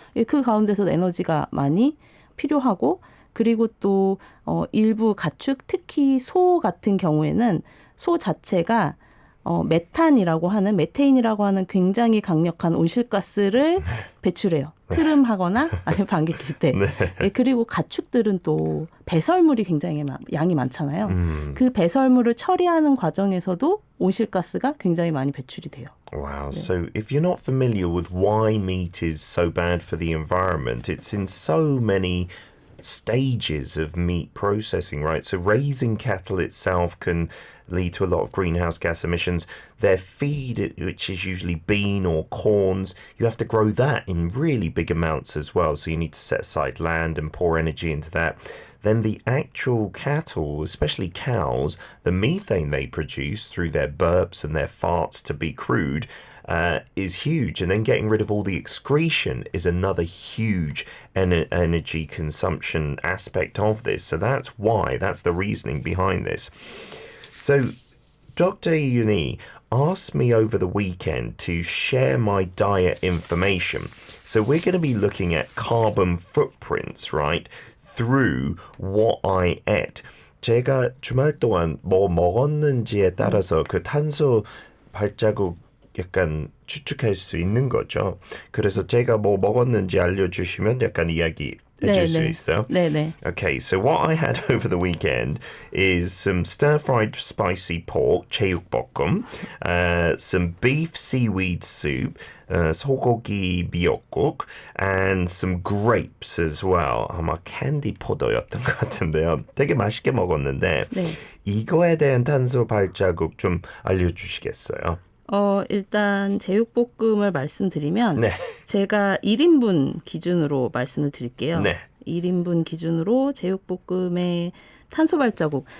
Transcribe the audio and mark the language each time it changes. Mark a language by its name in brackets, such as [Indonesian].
[Korean] 그 가운데서 에너지가 많이 필요하고 그리고 또 일부 가축, 특히 소 같은 경우에는 소 자체가 메테인이라고 하는 굉장히 강력한 온실가스를 배출해요. 트름하거나 아니면 반기킬 때. 네. 예, 그리고 가축들은 또 배설물이 굉장히 양이 많잖아요. 그 배설물을 처리하는 과정에서도 온실가스가 굉장히 많이 배출이 돼요. [English] Wow. So if you're not familiar with why meat is so bad for the environment, it's in so many stages of meat processing, right? So raising cattle itself can lead to a lot of greenhouse gas emissions. Their feed, which is usually bean or corns, you have to grow that in really big amounts as well. So you need to set aside land and pour energy into that. Then the actual cattle, especially cows, the methane they produce through their burps and their farts to be crude is huge. And then getting rid of all the excretion is another huge energy consumption aspect of this. So that's why, that's the reasoning behind this. So Dr. Yuni asked me over the weekend to share my diet information. So we're going to be looking at carbon footprints, right, through what I ate. [Korean] 제가 주말 동안 뭐 먹었는지에 따라서 그 탄소 발자국 약간 추측할 수 있는 거죠. 그래서 제가 뭐 먹었는지 알려주시면 약간 이야기 해줄 수 있어요. 네네. [English] Okay, so what I had over the weekend is some stir-fried spicy pork, 제육볶음, some beef seaweed soup, 소고기 미역국, and some grapes as well. [Korean] 아마 캔디 포도였던 것 같은데요. 되게 맛있게 먹었는데 네. 이거에 대한 탄소 발자국 좀 알려주시겠어요? 일단 제육볶음을 말씀드리면 네. 제가 1인분 기준으로 말씀을 드릴게요. 네. 1인분 기준으로 제육볶음의 탄소 발자국.